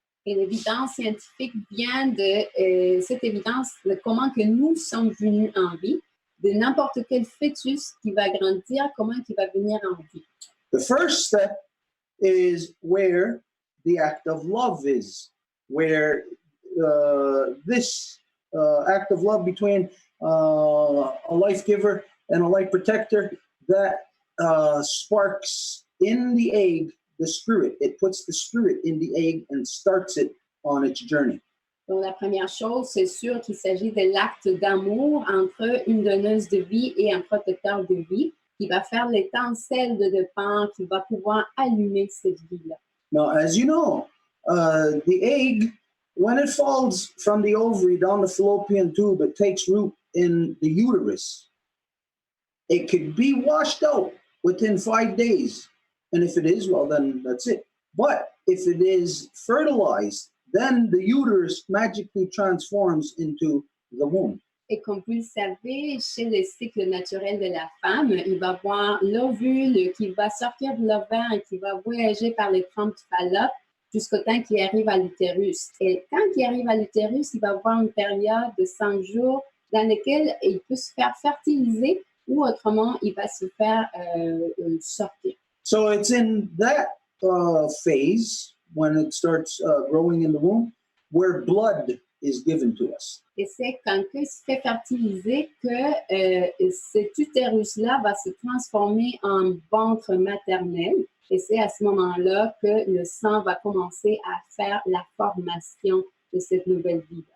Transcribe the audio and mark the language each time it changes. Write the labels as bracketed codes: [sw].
[fr] Et l'évidence scientifique vient de cette évidence de comment que nous sommes venus en vie, de n'importe quel fœtus qui va grandir, comment il va venir en vie. [en] The first step is where the act of love is, where this act of love between a life giver and a life protector that sparks in the egg the spirit. It puts the spirit in the egg and starts it on its journey. [fr] Donc, la première chose, c'est sûr qu'il s'agit de l'acte d'amour entre une donneuse de vie et un protecteur de vie qui va faire l'étincelle de départ, qui va pouvoir allumer cette vie-là. [en] Now, as you know, the egg, when it falls from the ovary down the fallopian tube, it takes root in the uterus. It could be washed out within 5 days. And if it is, well, then that's it. But if it is fertilized, then the uterus magically transforms into the womb. [fr] Et comme vous le savez, chez le cycle naturel de la femme, il va avoir l'ovule qui va sortir de l'ovaire et qui va voyager par les trompes du Fallope jusqu'au temps qu'il arrive à l'utérus. Et quand il arrive à l'utérus, il va avoir une période de 5 jours dans laquelle il peut se faire fertiliser ou autrement, il va se faire sortir. [en] So it's in that phase, when it starts growing in the womb, where blood is given to us. [fr] Et c'est quand il se fait fertiliser que cet utérus-là va se transformer en ventre maternel. Et c'est à ce moment-là que le sang va commencer à faire la formation de cette nouvelle vie.